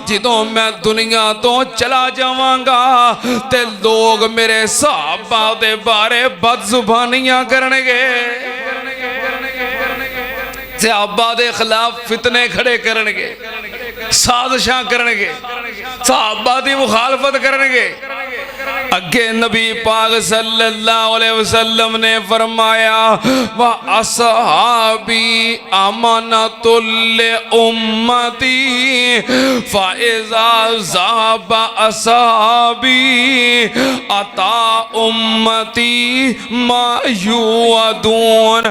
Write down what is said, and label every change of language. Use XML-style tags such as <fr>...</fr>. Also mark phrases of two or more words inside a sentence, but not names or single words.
<pa>ਜਦੋਂ ਮੈਂ ਦੁਨੀਆ ਤੋ ਚਲਾ ਜਾਵਾਂਗਾ ਤੇ ਲੋਕ ਮੇਰੇ ਸਹਾਬਾ ਦੇ ਬਾਰੇ ਬਦਜ਼ੁਬਾਨੀਆਂ ਕਰਨਗੇ, ਸਹਾਬਾ ਦੇ ਖ਼ਿਲਾਫ਼ ਫ਼ਿਤਨੇ ਖੜ੍ਹੇ ਕਰਨਗੇ, ਸਾਜ਼ਿਸ਼ਾਂ ਕਰਨਗੇ, ਸਹਾਬਾ ਦੀ ਮੁਖ਼ਾਲਫ਼ਤ ਕਰਨਗੇ। ਅੱਗੇ ਨਬੀ ਪਾਕ</pa> <ar>صلى الله عليه وسلم</ar> <pa>ਨੇ ਫ਼ਰਮਾਇਆ</pa> <ar>وأصحابي أمنة أمتي فإذا ذهب أصحابي أتى أمتي ما يوعدون.</ar>